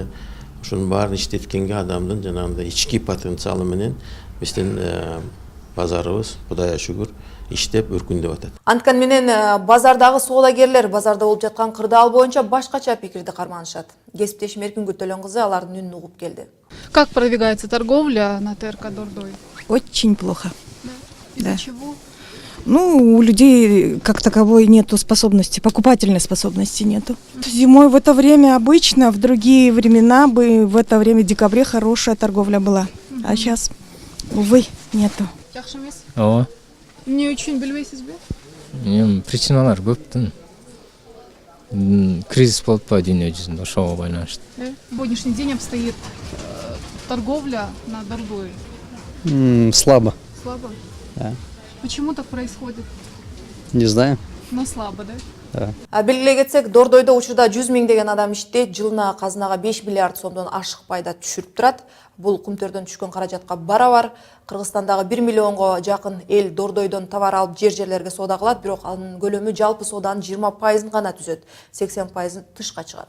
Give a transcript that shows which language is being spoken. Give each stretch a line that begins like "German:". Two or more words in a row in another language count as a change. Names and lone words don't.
Kyrgyz: Ушунун баарын иштеткенге адамдын жанагындай ички потенциалы менен биздин базарыбыз Кудайга шүгүр иштеп өркүндөп атат. Анткан менен базардагы соодагерлер базарда болуп жаткан кырдаал боюнча башкача пикирди карманышат. Кесиптешим Эркингүл Төлөн кызы алардын үнүн угуп келди.
Russian: Как продвигается торговля на ТРК Дордой? Очень плохо. Из-за чего? Ну, у людей как таковой нету способности, покупательной способности нету. Зимой в это время обычно, в другие времена бы в это время в декабре хорошая торговля была. А сейчас, увы, нету.
Kyrgyz: Жакшы эмес? Ооба. Эмне үчүн билбейсизби? Причиналар көптүн. Кризис болуп па дүйнө жүзүндө, ошого байланыштуу.
Russian: Сегодняшний день обстоит торговля на Дордой. Слабо. Слабо? Да. Почему так происходит? Не знаю. Но слабо, да? Да.
Kyrgyz: Белгилей кетсек, Дордойдо учурда 100 миңдеген адам иштейт, жылына казынага 5 миллиард сомдон ашык пайда түшүрүп турат. Бул кумтөрдөн түшкөн каражатка барабар. Кыргызстандагы 1 миллионго жакын эл Дордойдон товар алып жерлерге соода кылат, бирок анын көлөмү жалпы сооданын 20% гана түзөт, 80% тышка чыгат.